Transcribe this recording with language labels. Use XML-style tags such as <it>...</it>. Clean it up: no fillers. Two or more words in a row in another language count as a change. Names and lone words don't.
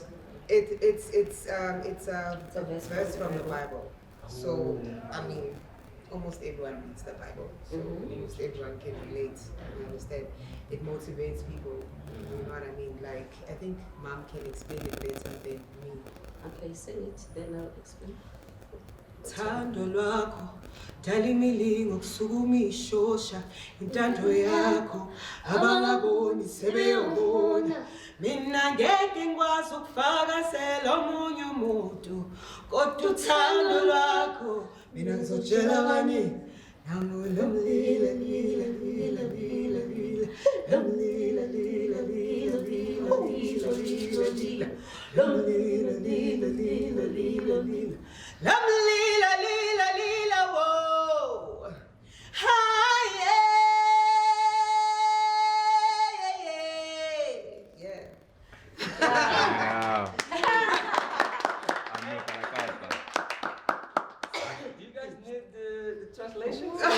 <en>it's a verse from the Bible. So I mean, almost everyone reads the Bible, so almost everyone can relate. You understand? It motivates people. You know what I mean? Like I think Mom can explain it better than me. Okay, sing it, then I'll explain.</en> <zu>Thando lwakho dala imilingo kusukuma ishosha intando yakho abangaboni sebeyobona mina ngeke ngikwazi ukufakazela omunye umuntu kodwa uthando lwakho mina ngizotshela bani nangu lomlila lila lila lila lila lomlila lila lila lila lila lila lila lomlila lila lila lila lila Lila, lila, lila,</zu> <en>whoa. Hi, yeah. Wow. Do you guys need the translation?</en>